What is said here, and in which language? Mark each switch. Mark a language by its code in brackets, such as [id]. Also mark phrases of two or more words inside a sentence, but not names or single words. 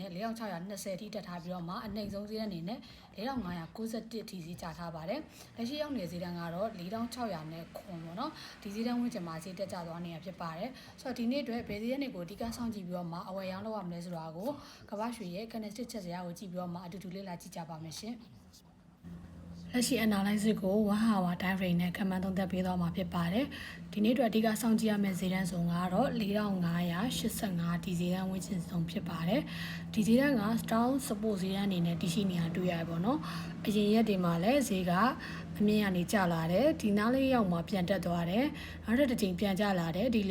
[my] နဲ့4620ထိတက်ထားပြီးတော့မှအနှိမ်ဆုံးဈေးအနေနဲ့4591ထိဈေးကျထားပါတယ်လက်ရှိရောက်နေတဲ့ဈေးတန်းကတော့4600နဲ့ခွန်ပေါ့နော်ဒီဈေးတန်းဝန်းကျင်မှာဈေးတက်ကြသွားနေတာဖြစ်ပါတယ်ဆိုတော့ဒီနေ့အတွက်ဘယ်ဈေးတွေကိုအဓိကစောင့်ကြည့်ပြီးတော့မှအဝယ်ရောင်းလုပ်ရမလဲဆိုတာကိုကမ္ဘာရွှေရဲ့ candlestick ချက်စရာကိုကြည့်ပြီးတော့မှအတူတူလေ့လာကြည့်ကြပါမယ်ရှင်လက်ရှိ analysis ကို1 [en] hour time frame [my] နဲ့ခန့်မှန်းသုံးသပ်ပေးသွားမှာဖြစ်ပါတယ်။ဒီနေ့အတွက်အဓိကစောင့်ကြည့်ရမယ့်ဈေးတန်းစုံကတော့ 4585ဒီဈေးတန်းဝန်းကျင်စုံဖြစ်ပါတယ်။ဒီဈေးတန်းက [en] strong support [my] ဈေးတန်းအနေနဲ့တည်ရှိနေတာတွေ့ရပါဘောနော်။အရင်ရက်တွေမှာလည်းဈေးကအမြင့်ကနေကျလာတယ်။ဒီနားလေးရောက်မှပြန်တက်သွားတယ်။နောက်တစ်ချိန်ပြန်ကျလာတယ်။ဒီ